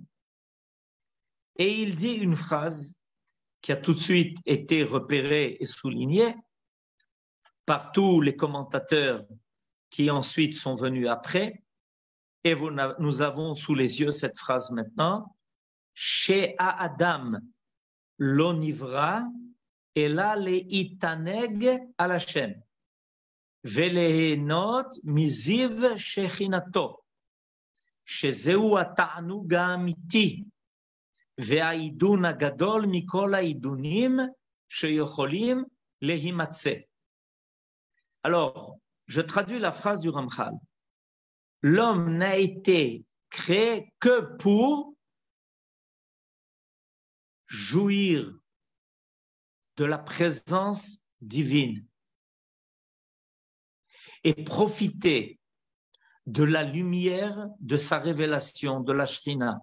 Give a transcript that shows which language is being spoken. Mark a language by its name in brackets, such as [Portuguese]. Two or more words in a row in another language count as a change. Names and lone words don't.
[French] Et il dit une phrase qui a tout de suite été repérée et soulignée par tous les commentateurs qui ensuite sont venus après. Et nous avons sous les yeux cette phrase maintenant. [Hebrew] שהאדם לא נברא אלא להתענג על ה' ולהנות מזיו שכינתו שזהו התענוג האמיתי והעידון הגדול מכל העידונים שיכולים להימצא. [French] Alors, je traduis la phrase du Ramchal. L'homme n'a été créé que pour jouir de la présence divine et profiter de la lumière de sa révélation, de la Shrina.